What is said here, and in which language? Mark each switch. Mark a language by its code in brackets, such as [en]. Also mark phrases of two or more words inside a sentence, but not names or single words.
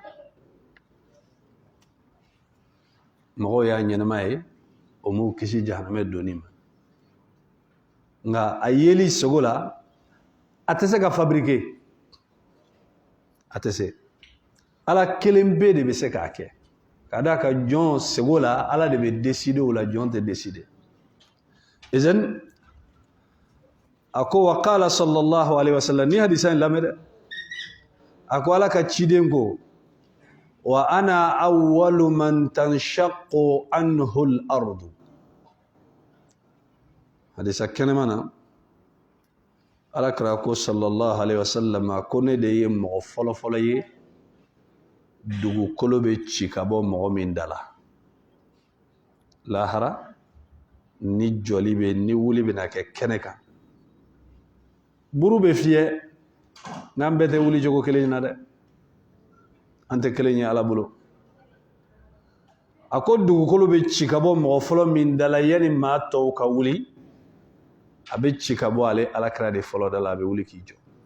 [bm] mɔgɔw y'a ɲɛnama ye o m'u kisi jahanama donni ma nka a yeli sogo la a tɛ se ka fabriquer a tɛ se ala kelen bɛ de bɛ se k'a kɛ ka d'a kan jɔn sogo la ala de bɛ décider o la jɔn tɛ décider izen a ko [ar] وقال صلى الله عليه وسلم [bm] ni hadisa in lamɛn dɛ a ko ala ka ciden ko [ar] وأنا أول من تنشق عنه الأرض [bm] hadisa kɛnɛma na ala kira ko [ar] صلى الله عليه وسلم [bm] a ko ne de ye mɔgɔ fɔlɔfɔlɔ ye dugukolo bɛ ci ka bɔ mɔgɔ min da la lahara ni jɔli bɛ ni wuli bɛna kɛ kɛnɛ kan buru bɛ fiyɛ n'an bɛɛ tɛ wuli cogo kelen na dɛ an tɛ kelen ye ala bolo a ko dugukolo bɛ ci ka bɔ mɔgɔ fɔlɔ min da la yanni maa tɔw ka wuli a bɛ ci ka bɔ ale alakira de fɔlɔ da la a bɛ wuli k'i jɔ